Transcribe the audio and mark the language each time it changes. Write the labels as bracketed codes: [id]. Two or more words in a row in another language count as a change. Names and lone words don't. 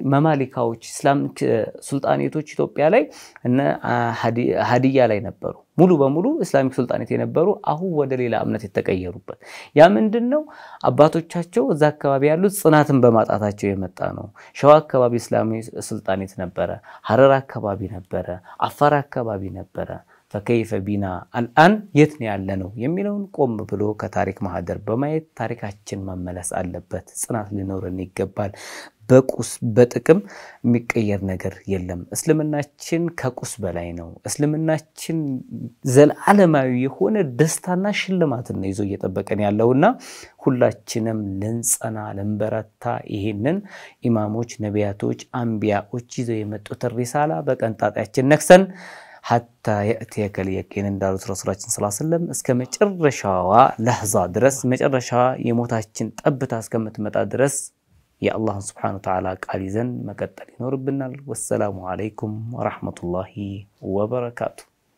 [am] መማሊካዎች እስላም ሱልጣኔቶች ኢትዮጵያ ላይ እና ሀዲያ ላይ ነበሩ ሙሉ በሙሉ እስላሚክ ሱልጣኔት የነበሩ አሁን ወደ ሌላ እምነት የተቀየሩበት ያ ምንድነው አባቶቻቸው እዛ አካባቢ ያሉት ጽናትን በማጣታቸው የመጣ ነው ሸዋ አካባቢ እስላሚክ ሱልጣኔት ነበረ ሐረር አካባቢ ነበረ አፋር አካባቢ ነበረ [ar] فكيف بنا الان [am] የት ነው ያለነው የሚለውን ቆም ብሎ ከታሪክ ማህደር በማየት ታሪካችን መመለስ አለበት ጽናት ሊኖረን ይገባል በቁስ በጥቅም የሚቀየር ነገር የለም እስልምናችን ከቁስ በላይ ነው እስልምናችን ዘላለማዊ የሆነ ደስታና ሽልማት ነው ይዞ እየተጠበቀን ያለውና ሁላችንም ለንጸና ለንበረታ ይሄንን ኢማሞች ነቢያቶች አንቢያዎች ይዘው የመጡት ሪሳላ በቀንጣጣችን ነክሰን [ar] حتى يأتيك اليقين [am] እንዳሉት ረሱላችን [ar] صلى الله عليه وسلم [am] እስከ መጨረሻዋ ለህዛ ድረስ መጨረሻ የሞታችን ጠብታ እስከምትመጣ ድረስ የአላህ [ar] سبحانه وتعالى [am] ቃል ይዘን መቀጠል ይኖርብናል [ar] والسلام عليكم ورحمة الله وبركاته